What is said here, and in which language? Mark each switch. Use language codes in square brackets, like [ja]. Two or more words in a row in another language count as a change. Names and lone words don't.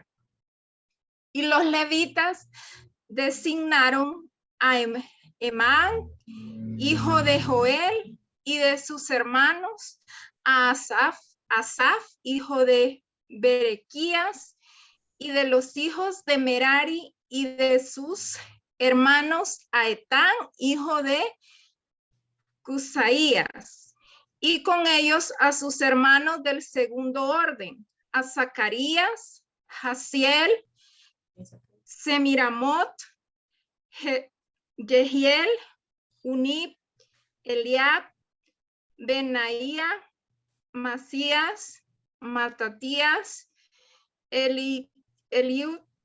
[es] Y los levitas designaron a Emán, hijo de Joel, y de sus hermanos a Asaf, hijo de Berequías, y de los hijos de Merari, y de sus hermanos a Etán, hijo de Cusaías, y con ellos a sus hermanos del segundo orden, a Zacarías, Jaziel, Semiramot, Jehiel, Unib, Eliab, Benaía, Masías, Matatías, Elijeb,